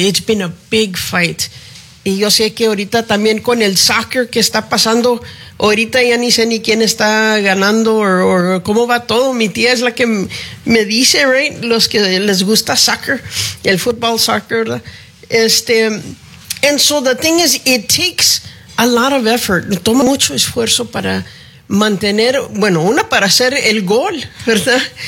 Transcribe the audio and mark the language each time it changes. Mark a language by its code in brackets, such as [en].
[en] It's been a big fight. [es] Y yo sé que ahorita también con el soccer que está pasando, ahorita ya ni sé ni quién está ganando o cómo va todo. Mi tía es la que me dice, right, los que les gusta soccer, el fútbol, soccer, este. [en] And so the thing is, it takes a lot of effort. [es] Toma mucho esfuerzo para mantener, bueno, una para hacer el gol, ¿verdad?